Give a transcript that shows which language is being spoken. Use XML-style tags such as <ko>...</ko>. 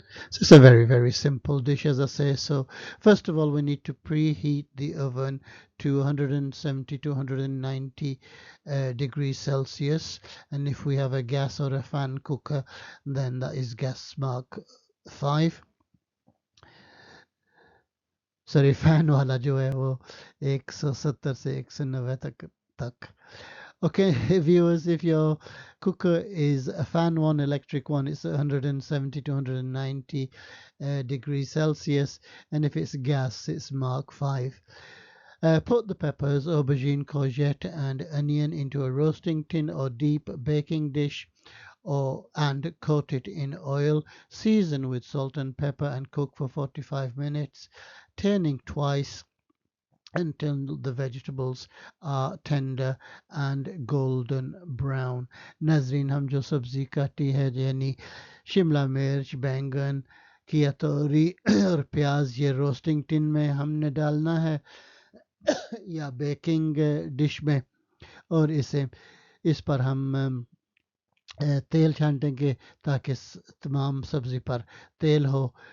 <en>So it's a very simple dish, as I say. So first of all, we need to preheat the oven to 170 to 190 degrees Celsius, and if we have a gas or a fan cooker, then that is gas mark 5.</en> <hi>Sorry, fan वाला जो है वो 170 से 190 तक.</hi> <en>Okay, viewers, if your cooker is a fan one, electric one, it's 170 to 190 degrees Celsius, and if it's gas, it's mark 5. Put the peppers, aubergine, courgette, and onion into a roasting tin or deep baking dish, and coat it in oil. Season with salt and pepper and cook for 45 minutes, turning twice until the vegetables are tender and golden brown.</en> <hi>नाजरीन, हम जो सब्ज़ी काटी है यानी शिमला मिर्च, बैंगन, किया तोरी और प्याज, ये रोस्टिंग टिन में हमने डालना है या बेकिंग डिश में, और इस पर हम तेल छांटेंगे ताकि तमाम सब्ज़ी पर तेल हो.</hi>